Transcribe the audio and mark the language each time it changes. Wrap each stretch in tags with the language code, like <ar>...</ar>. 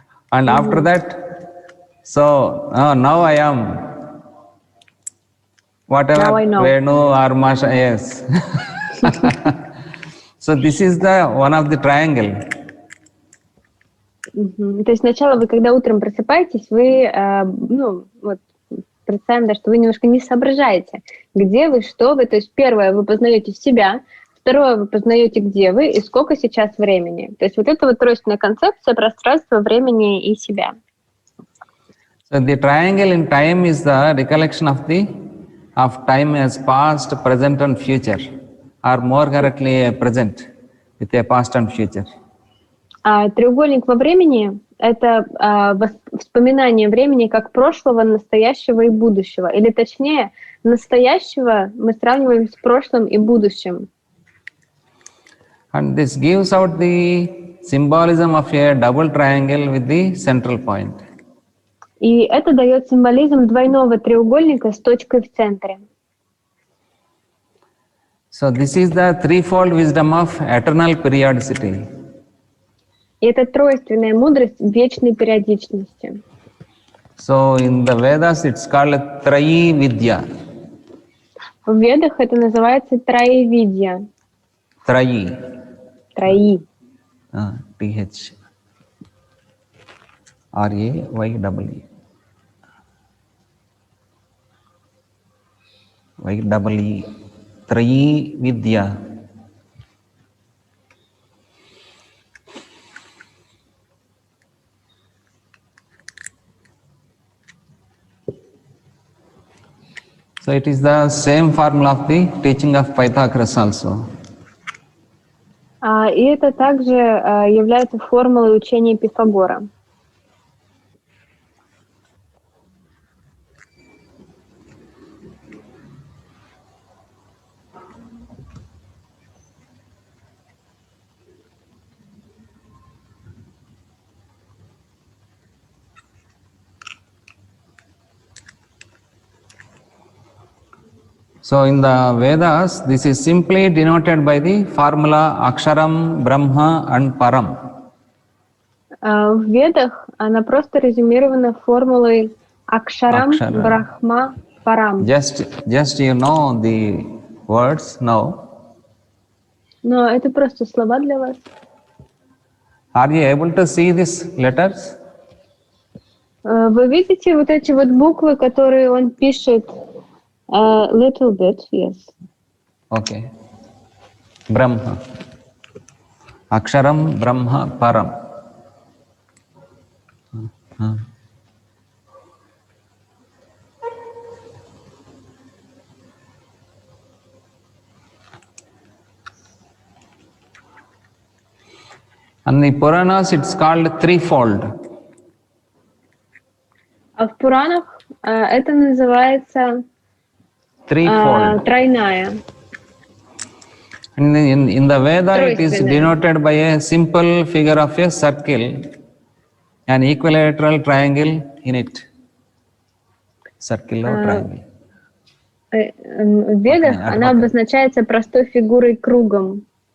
<en>And after that, so now I am. Whatever, Now I know. Venu or Masha, yes. So this is the one of the triangle.</en> <ru>То есть сначала вы, когда утром просыпаетесь, вы, вот представим, да, что вы немножко не соображаете, где вы, что вы. То есть первое, вы познаете себя, второе, вы познаете, где вы и сколько сейчас времени. То есть вот это вот тройственная концепция пространства, времени и себя.</ru> <en>So the triangle in time is the recollection of time as past, present and future, or more correctly, present with a past and future.</en> <ru>А треугольник во времени — это вспоминание времени как прошлого, настоящего и будущего. Или точнее, настоящего мы сравниваем с прошлым и будущим.</ru> <en>And this gives out the symbolism of a double triangle with the central point.</en> <ru>И это дает символизм двойного треугольника с точкой в центре.</ru> <en>So this is the threefold wisdom of eternal periodicity.</en> <ru>И это тройственная мудрость вечной периодичности.</ru> <en>So in the Vedas it's called Trayi Vidya.</en> <ru>В Ведах это называется троевидья.</ru> <en>Trayi.</en> <ru>Трои.</ru> <en>TH. RAYE. YEE. Trayi Vidya. So it is the same formula of the teaching of Pythagoras also.</en> <ru>И это также является формулой учения Пифагора.</ru> <en>So in the Vedas, this is simply denoted by the formula Aksharam, Brahma and Param.</en> <ru>В Ведах она просто резюмирована формулой Акшарам, Брахма, Парам.</ru> <en>Just you know the words now.</en> <ru>Но это просто слова для вас.</ru> <en>Are you able to see these letters?</en> <ru>Вы видите вот эти вот буквы, которые он пишет?</ru> <en>Little bit, yes. Okay. Brahma. Aksharam Brahma Param. And the Puranas, it's called threefold.</en> <ru>А в Пуранах это называется</ru> <en>Threefold.</en> <ru>тройная.</ru> <en>And in the Veda, it is</en> <ru>Тройственная.</ru> <en>denoted by a simple figure of a circle, an equilateral triangle in it. Circle or triangle.</en> <ru>В Ведах она обозначается простой фигурой кругом.</ru>